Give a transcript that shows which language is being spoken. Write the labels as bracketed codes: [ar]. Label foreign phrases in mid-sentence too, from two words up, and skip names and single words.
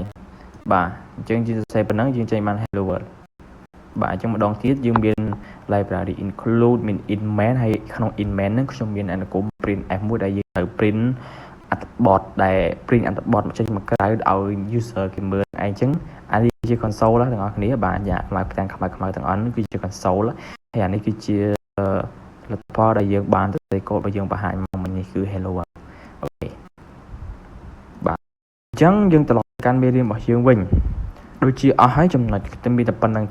[km] បាទអញ្ចឹងយើងសរសេរប៉ុណ្ណឹងយើងចេញបាន [en] hello world [km] បាទអញ្ចឹងម្ដងទៀតយើងមាន library include មាន [en] in main [km] ហើយក្នុង [en] in main [km] ហ្នឹងខ្ញុំមានអនុគម [en] print f [km] មួយដែលយើងត្រូវ print អត្ថបទដែល print អត្ថបទចេញមកក្រៅឲ្យ user គេមើលឯងអញ្ចឹងអានេះជា console ទាំងអស់គ្នាបាទយ៉ា ខ្មៅផ្ទាំងខ្មៅទាំងអស់នេះគឺជា console ហើយអានេះគឺជាលទ្ធផលដែលយើងបានទៅកូដរបស់យើងបង្ហាញមកមិញនេះគឺ [en] hello world [km] អូខេបាទអញ្ចឹងយើងត្រឡប់កាន់មេរៀនរបស់យើងវិញដូចជាអស់ហើយចំណុចតែមានតែប៉ុណ្្នឹង